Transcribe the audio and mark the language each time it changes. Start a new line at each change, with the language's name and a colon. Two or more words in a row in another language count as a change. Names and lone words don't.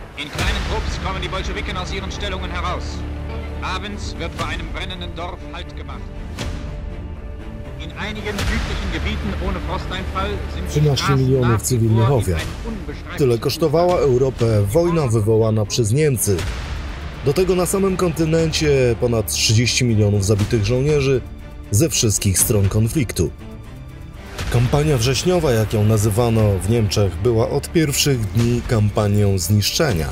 German: In kleinen Trupps kommen die Bolschewiken aus ihren Stellungen heraus. Abends wird vor einem brennenden Dorf Halt gemacht. In einigen südlichen Gebieten ohne Frosteinfall sind
Polish: 13 milionów cywilnych ofiar. Tyle kosztowała Europę wojna wywołana przez Niemcy. Do tego na samym kontynencie ponad 30 milionów zabitych żołnierzy ze wszystkich stron konfliktu. Kampania wrześniowa, jak ją nazywano w Niemczech, była od pierwszych dni kampanią zniszczenia.